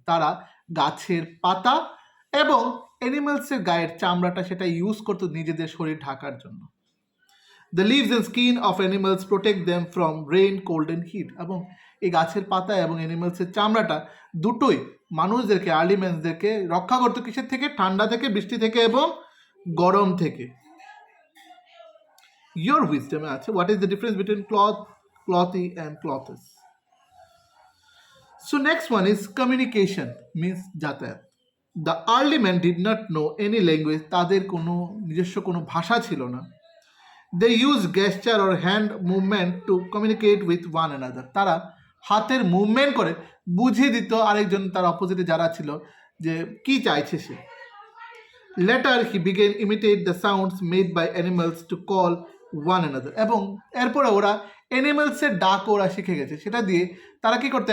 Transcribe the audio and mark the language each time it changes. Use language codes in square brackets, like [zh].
[bn] তারা গাছের পাতা এবং অ্যানিমালসের গায়ের চামড়াটা সেটা ইউজ করতো নিজেদের শরীর ঢাকার জন্য। [en] The leaves and skin of animals protect them from rain, cold and heat. [bn] এবং এই গাছের পাতা এবং অ্যানিমালসের চামড়াটা দুটোই মানুষদেরকে, আর্লি ম্যানসদেরকে রক্ষা করতো কিসের থেকে? ঠান্ডা থেকে, বৃষ্টি থেকে এবং গরম থেকে। [en] Your wisdom আছে, what is the difference between cloth, clothy and clothes? So next one is communication, means যাতায়াত। The early men did not know any language, [bn] তাদের কোনো নিজস্ব কোনো ভাষা ছিল না। [en] They used gesture or hand movement to communicate with one another, [bn] তারা হাতের মুভমেন্ট করে বুঝিয়ে দিত আরেকজন, তার অপোজিটে যারা ছিল, যে কি চাইছে সে। [en] Later he began imitate the sounds made by animals to call one another, [bn] এবং এরপরে ওরা অ্যানিমালসের ডাক ওরা শিখে গেছে, সেটা দিয়ে তারা কি করতো?